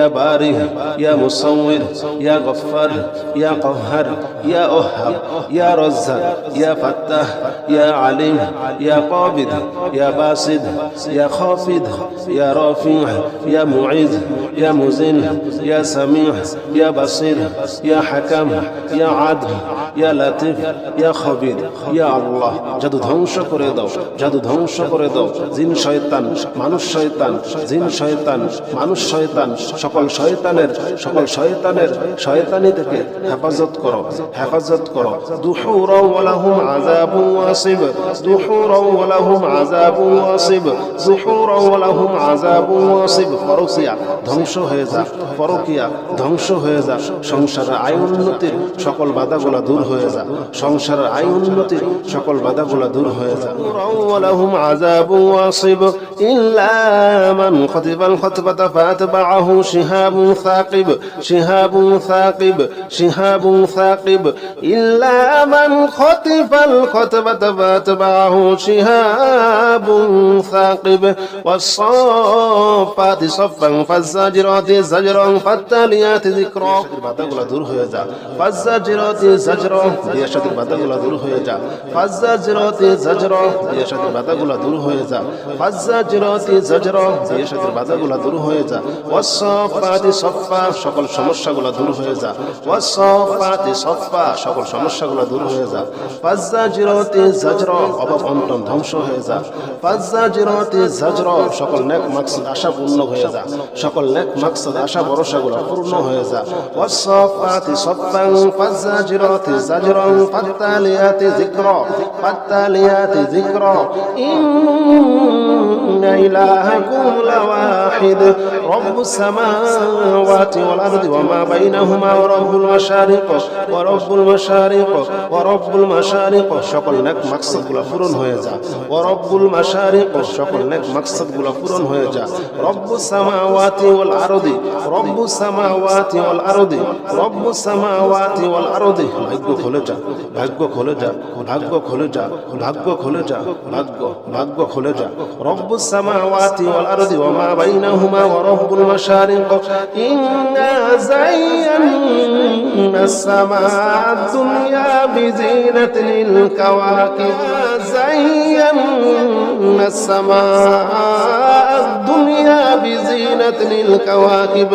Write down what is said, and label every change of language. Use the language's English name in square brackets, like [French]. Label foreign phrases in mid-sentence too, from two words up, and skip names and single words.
[Arabic] بارئ يا مصور يا غفار يا قهار يا أوهاب يا رزاق يا فتاح يا عليم يا قابض يا باسط يا خافض يا رافع يا معز يا مذل يا سميع يا بصير يا حكم يا عدل يا لطيف يا خبير يا الله [Bangla] জাদু ধ্বংস করে দাও জাদু ধ্বংস করে দাও জিন শয়তান মানুষ শয়তান জিন শয়তান মানুষ শয়তান সকল শয়তানের শয়তানি থেকে হেফাজত করো [Arabic] دحورا و لهم عذاب واصب دحورا و لهم عذاب واصب دحورا و لهم عذاب واصب [Bangla] পরকিয়া ধ্বংস হয়ে যা পরকিয়া ধ্বংস হয়ে যা সংসারের আয় উন্নতির সকল বাধাগুলো দূর হয়ে যা [Arabic] সংসারের আয় উন্নতির সকল বাধাগুলো দূর হয়ে যা و لهم عذاب واصب إلا من خطف الخطفة فأتبعه شهاب ثاقب شهاب ثاقب شهاب ثاقب إلا من خطف الخطفة فأتبعه شهاب ثاقب والصافات صفا فالزاجرات زجرا فالتاليات ذكرا [Bangla] বাধাগুলো দূর হয়ে যা [Arabic] فالزاجرات زجرا [Bangla] বিয়ের সাথে বাধাগুলো দূর হয়ে যা [Arabic] فالزاجرات زجرا [Bangla] বিয়ের সাথে বাধাগুলো দূর হয়ে যা [Arabic] فالزاجرات زجرا [Bangla] বিয়ের সাথে বাধাগুলো দূর হয়ে যা والصافات صفا সকল সমস্যাগুলো দূর হয়ে যা [Arabic] والصافات صفا [Bangla] সকল সমস্যাগুলো দূর হয়ে যা [Arabic] فالزاجرات زجرا [Bangla] অভাব অনটন ধ্বংস হয়ে যা [Arabic] فالزاجرات زجرا [Bangla] সকল নেক মাকসাদ আশা পূর্ণ হয়ে যা সকল নেক মাকসাদ আশা ভরসাগুলো পূর্ণ হয়ে যা [Arabic] والصافات صفا فالزاجرات زجرا فالتاليات ذكرا فالتاليات ذكرا إن إلهكم لواحد رب السماوات والأرض وما بينهما ورب المشارق ورب المشارق ورب المشارق সকল [Bangla] নেক মাকসাদগুলো পূরণ হয়ে যা [Arabic] ورب المشارق [Bangla] সকল নেক মাকসাদগুলো পূরণ হয়ে যা [Arabic] رب السماوات والأرض رب السماوات والأرض رب السماوات والأرض [Bangla] ভাগ্য খুলে যা ভাগ্য খুলে যা ভাগ্য খুলে যা ভাগ্য খুলে যা ভাগ্য খুলে যা [Arabic] رب السماوات والأرض وما بينهما ورب المشارق إنا زينا السماء الدنيا بزينة للكواكب زينا السماء الدنيا بزينة للكواكب